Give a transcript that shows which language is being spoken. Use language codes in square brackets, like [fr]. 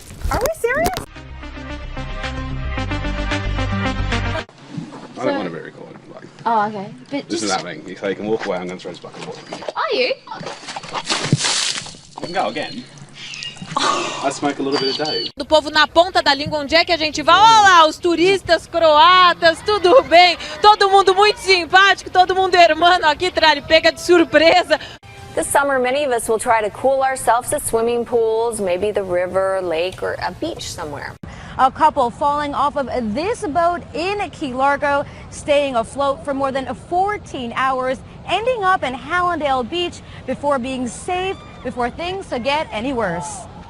[en] Are we serious? I don't want to be recorded. Like, Oh, okay. But this is happening. If they can walk away, I'm going to throw this back and forth. Are you? You can go again. I smoke a little bit a day. [pt] Do povo na ponta da língua, onde é que a gente vai? Olá, os turistas croatas, tudo bem? Todo mundo muito simpático, todo mundo hermano aqui, pega de surpresa. [en] This summer, many of us will try to cool ourselves at swimming pools, maybe the river, lake, or a beach somewhere. A couple falling off of this boat in Key Largo, staying afloat for more than 14 hours, ending up in Hallandale Beach before being saved before things could get any worse.